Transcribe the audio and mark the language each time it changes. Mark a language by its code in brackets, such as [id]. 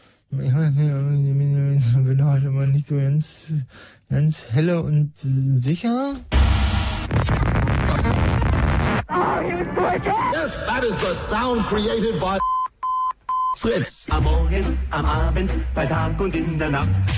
[de] Ich bin heute mal nicht so ganz, ganz helle und sicher. [en] Yes, that is the sound created by Fritz. [de] Am Morgen, am Abend, bei Tag und in der Nacht.